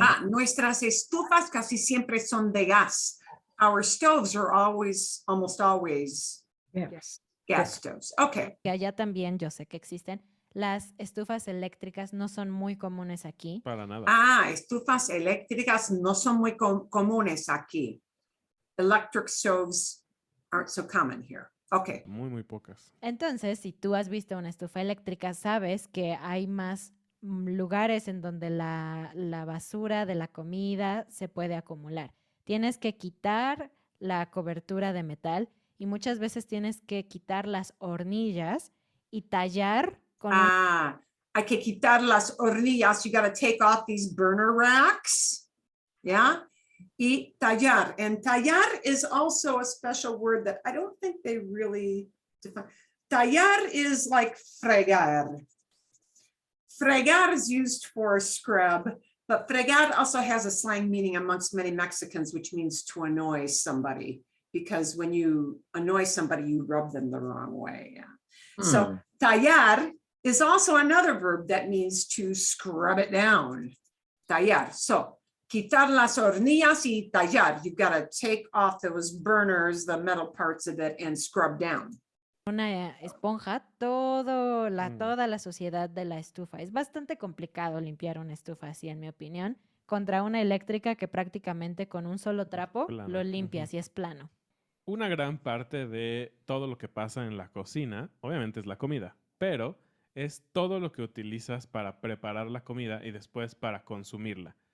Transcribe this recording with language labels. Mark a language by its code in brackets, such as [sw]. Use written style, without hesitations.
[es] Nuestras estufas casi siempre son de gas. [en] Our stoves are almost always Yes. Gas stoves. Okay. [es] Que allá también yo sé que existen. Las estufas eléctricas no son muy comunes aquí. Para nada. Estufas eléctricas no son muy comunes aquí. Electric stoves aren't so common here. Okay. Muy, muy pocas. Entonces, si tú has visto una estufa eléctrica, sabes que hay más lugares en donde la basura de la comida se puede acumular. Tienes que quitar la cobertura de metal y muchas veces tienes que quitar las hornillas y tallar con Hay que quitar las hornillas. [en] You got to take off these burner racks. Yeah. [es] Y tallar. [en] And tallar is also a special word that I don't think they really define. Tallar is like fregar. Fregar is used for scrub, but fregar also has a slang meaning amongst many Mexicans, which means to annoy somebody. Because when you annoy somebody, you rub them the wrong way. Yeah. So tallar is also another verb that means to scrub it down. [es] Tallar. [en] So [es] quitar las hornillas y tallar. [en] You've got to take off those burners, the metal parts of it, and scrub down. [es] una esponja toda la suciedad de la estufa. Es bastante complicado limpiar una estufa así, en mi opinión, contra una eléctrica que prácticamente con un solo trapo Plano. lo limpias y es plano. Una gran parte de todo lo que pasa en la cocina, obviamente es la comida, pero es todo lo que utilizas para preparar la comida y después para consumirla.